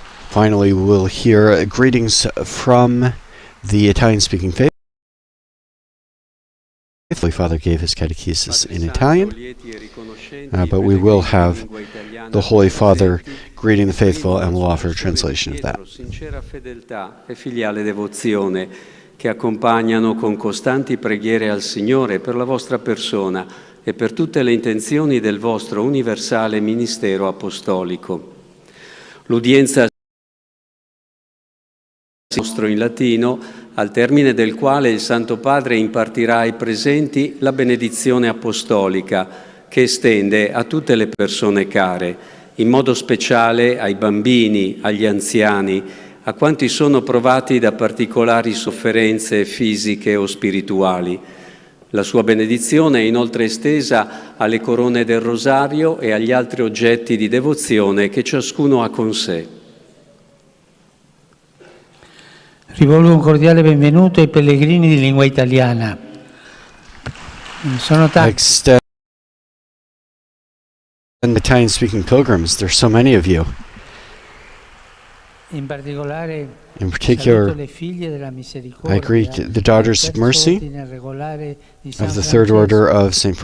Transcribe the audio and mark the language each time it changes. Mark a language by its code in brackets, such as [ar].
[en] Finally, we'll hear greetings from the Italian-speaking faith Holy Father gave his catechesis in Italian, but we will have the Holy Father greeting the faithful, and we'll offer a translation of that. [it] Sincera fedeltà e filiale devozione che accompagnano con costanti preghiere al Signore per la vostra persona e per tutte le intenzioni del vostro universale ministero apostolico. L'udienza nostro in latino, al termine del quale il Santo Padre impartirà ai presenti la benedizione apostolica che estende a tutte le persone care, in modo speciale ai bambini, agli anziani, a quanti sono provati da particolari sofferenze fisiche o spirituali. La sua benedizione è inoltre estesa alle corone del rosario e agli altri oggetti di devozione che ciascuno ha con sé. Rivolgo un cordiale benvenuto ai pellegrini di lingua italiana. Sono tanti. [en] And Italian-speaking pilgrims, there's so many of you. In particular, I greet the Daughters of Mercy of the Third Order of St.